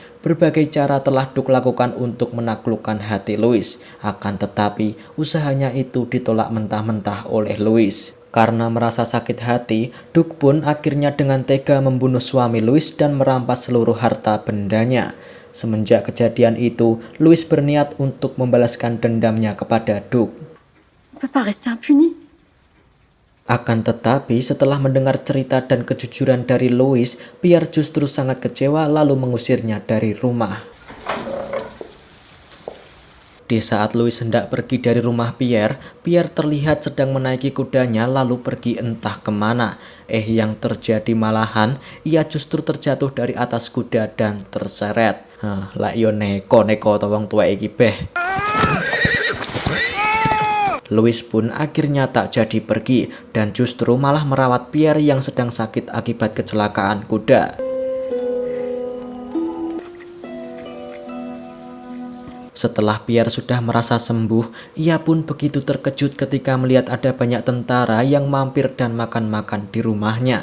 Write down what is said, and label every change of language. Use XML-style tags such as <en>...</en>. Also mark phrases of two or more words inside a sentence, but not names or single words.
<id>Berbagai cara telah Duke lakukan untuk menaklukkan hati Louis, akan tetapi usahanya itu ditolak mentah-mentah oleh Louis. Karena merasa sakit hati, Duke pun akhirnya dengan tega membunuh suami Louis dan merampas seluruh harta bendanya. Semenjak kejadian itu, Louis berniat untuk membalaskan dendamnya kepada Duke.</id> <fr>On peut pas rester impuni.</fr> <id>Akan tetapi setelah mendengar cerita dan kejujuran dari Louis, Pierre justru sangat kecewa lalu mengusirnya dari rumah. Di saat Louis hendak pergi dari rumah Pierre, Pierre terlihat sedang menaiki kudanya lalu pergi entah kemana. Yang terjadi malahan, ia justru terjatuh dari atas kuda dan terseret.</id> <jv>Lah yo neko to wong tuwa iki beh.</jv> <id>Louis pun akhirnya tak jadi pergi dan justru malah merawat Pierre yang sedang sakit akibat kecelakaan kuda. Setelah Pierre sudah merasa sembuh, ia pun begitu terkejut ketika melihat ada banyak tentara yang mampir dan makan-makan di rumahnya.</id>